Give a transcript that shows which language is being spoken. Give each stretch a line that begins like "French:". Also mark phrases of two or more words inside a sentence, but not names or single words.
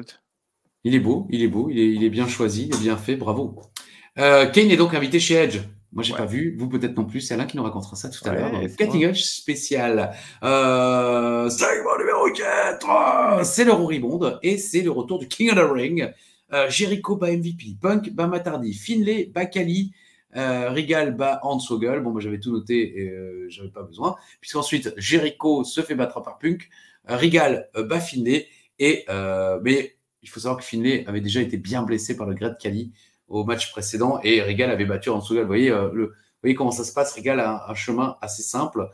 French: Il est beau, il est bien choisi, il est bien fait, bravo. Kane est donc invité chez Edge. Moi, j'ai Ouais. pas vu, vous peut-être non plus. C'est Alain qui nous racontera ça tout à Ouais, l'heure dans le c'est Cutting moi. Edge spécial. Segment numéro 4. C'est le Roribond et c'est le retour du
English: King of the Ring.
French: Jericho bat MVP, Punk bat Matardi, Finlay bat Kali, Regal bat Hornswoggle. Bon, moi j'avais tout noté et j'avais pas besoin. Puisqu'ensuite, Jericho se fait battre par Punk, Regal bat Finlay mais il faut savoir que Finlay avait déjà été bien blessé par le Great Khali au match précédent et Regal avait battu Hornswoggle. Vous voyez comment ça se passe. Regal a un chemin assez simple.